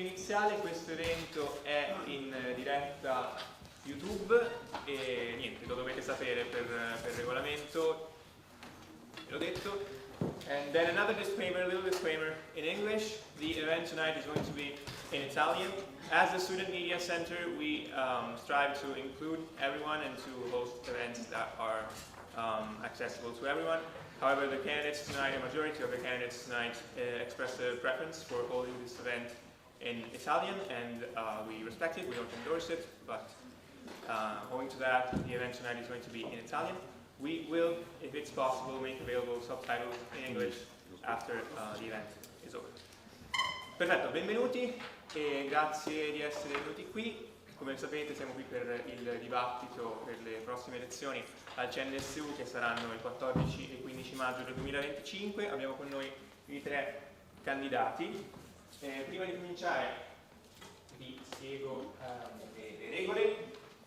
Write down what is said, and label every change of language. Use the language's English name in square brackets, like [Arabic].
[Italian] digitale, questo evento è in diretta YouTube e niente, lo dovete sapere per regolamento, ve l'ho detto. [English] And then another disclaimer, a little disclaimer in English. The event tonight is going to be in Italian. As the Student Media Center, we strive to include everyone and to host events that are accessible to everyone. However, the candidates tonight, a majority of the candidates tonight expressed a preference for holding this event in Italian, and we respect it, we don't endorse it, but owing to that, the event tonight is going to be in Italian. We will, if it's possible, make available subtitles in English after the event is over. [Italian] Perfetto, benvenuti e grazie di essere venuti qui. Come sapete siamo qui per il dibattito per le prossime elezioni al CNSU che saranno il 14 e 15 maggio del 2025. Abbiamo con noi i 3 candidati. Prima di cominciare vi spiego le regole.